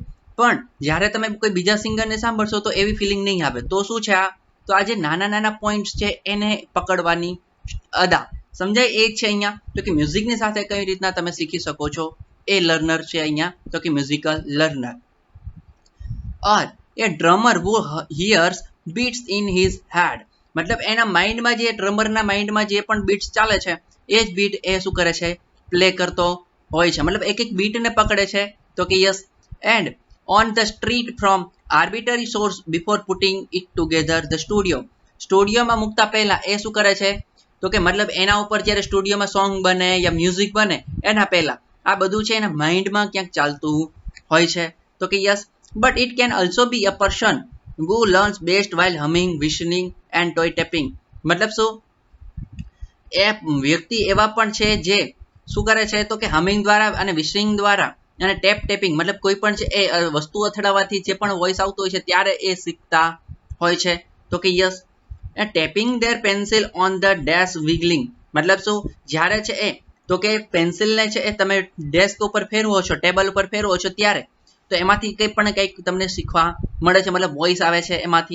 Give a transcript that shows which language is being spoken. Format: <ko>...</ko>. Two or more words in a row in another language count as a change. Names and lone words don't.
<gu>પણ જ્યારે તમે કોઈ બીજા સિંગરને સાંભળશો તો એવી ફિલિંગ નહીં આવે. તો શું છે, તો આ જે નાના પોઈન્ટ્સ છે એને પકડવાની અદા સમજાય એ જ છે અહીંયા. તો કે મ્યુઝિકની સાથે કઈ રીતના તમે શીખી શકો છો એ લર્નર છે અહીંયા. તો કે</gu> <en>musical learner. or a drummer who hears beats in his head,</en> <gu>મતલબ એના માઇન્ડમાં જે ડ્રમરના માઇન્ડમાં જે પણ બીટ્સ ચાલે છે એ જ બીટ એ શું કરે છે પ્લે કરતો હોય છે. મતલબ એક એક બીટને પકડે છે. તો કે યસ.</gu> <en>And on the street from arbitrary source before putting it together</en> <gu>ધ સ્ટુડિયોમાં મૂકતા પહેલા એ શું કરે છે તો કે મતલબ એના ઉપર જ્યારે સ્ટુડિયોમાં સોંગ બને યા મ્યુઝિક બને એના પહેલા આ બધું છે એના માઇન્ડમાં ક્યાંક ચાલતું હોય છે. તો કે yes.</gu> <en>But it can also be a person who learns best while humming, whistling and toy tapping.</en> <gu>મતલબ શું એ વ્યક્તિ એવા પણ છે જે શું કરે છે તો કે હમિંગ દ્વારા અને વિસ્લિંગ દ્વારા અને ટેપિંગ મતલબ કોઈ પણ છે એ વસ્તુ અથડાવવાથી જે પણ વોઇસ આવતો હોય છે ત્યારે એ શીખતા હોય છે. તો કે યસ.</gu> <en>tapping their pencil on the desk wiggling,</en> <gu>મતલબ શું જ્યારે છે એ તો કે પેન્સિલને છે એ તમે ડેસ્ક ઉપર ફેરવો છો, ટેબલ ઉપર ફેરવો છો ત્યારે તો એમાંથી કંઈ પણ કંઈક તમને શીખવા મળે છે, મતલબ વોઇસ આવે છે એમાંથી.</gu>